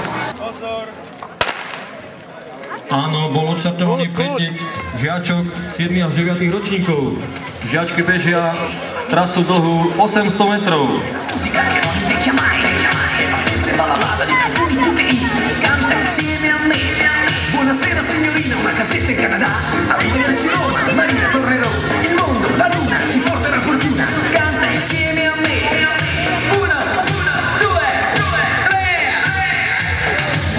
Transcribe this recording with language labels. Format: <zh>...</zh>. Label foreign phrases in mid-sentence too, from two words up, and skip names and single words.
<sk>Áno, bol odštartovaný pretek žiačok 7 až 9 ročníkov. Žiačky bežia trasu dlhú 800 metrov.</sk> <it>Buonasera signorina, una casetta in Canada, a Barcellona, Maria tornerò, il mondo, la luna, ci porterà fortuna, canta insieme a me. 1, 2, 3.</it>